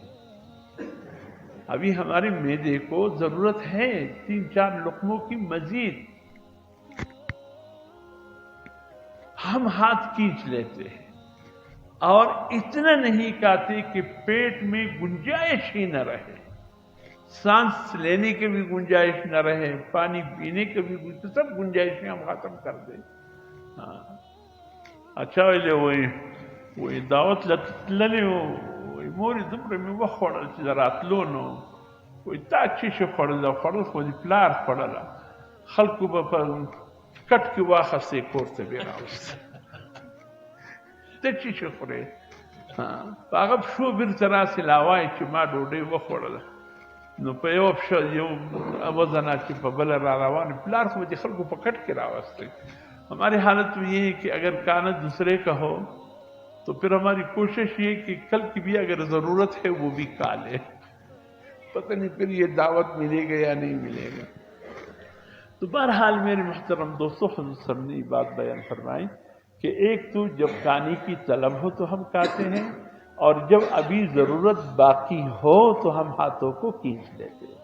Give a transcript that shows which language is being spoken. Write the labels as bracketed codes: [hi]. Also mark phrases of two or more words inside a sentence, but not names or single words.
[ur] ابھی ہمارے معدے کو ضرورت ہے 3-4 لقموں کی مزید، ہم ہاتھ کھینچ لیتے ہیں اور اتنا نہیں کھاتے کہ پیٹ میں گنجائش ہی نہ رہے، سانس لینے کی بھی گنجائش نہ رہے، پانی پینے کی بھی سب گنجائشیں ہم ختم کر دیں۔ [ps] اچھا وہی دعوت لتللی وی مورې دومره مې وخوړل چې د راتلو نو وی تا چې شي خوړل خو دې پلار خوړله، خلکو به په کټ کې واخستې کور ته بې راوسته، ته چې شي خورې؟ په هغه پښو بېرته راسې لا وایې چې ما ډوډۍ وخوړله، نو په یوه پښه یو وزن چې په بله را روان، پلار خو دې خلکو په کټ کې راوستی۔ [ur] ہماری حالت میں یہ ہے کہ اگر کھانا دوسرے کا ہو تو پھر ہماری کوشش یہ کہ کل کی بھی اگر ضرورت ہے وہ بھی کھا لے، پتہ نہیں پھر یہ دعوت ملے گا یا نہیں ملے گا۔ تو بہرحال میرے محترم دوستو، حضور [ar] صلی اللہ علیہ وسلم [ur] نے یہ بات بیان فرمائی کہ ایک تو جب کھانے کی طلب ہو تو ہم کھاتے ہیں، اور جب ابھی ضرورت باقی ہو تو ہم ہاتھوں کو کھینچ لیتے ہیں۔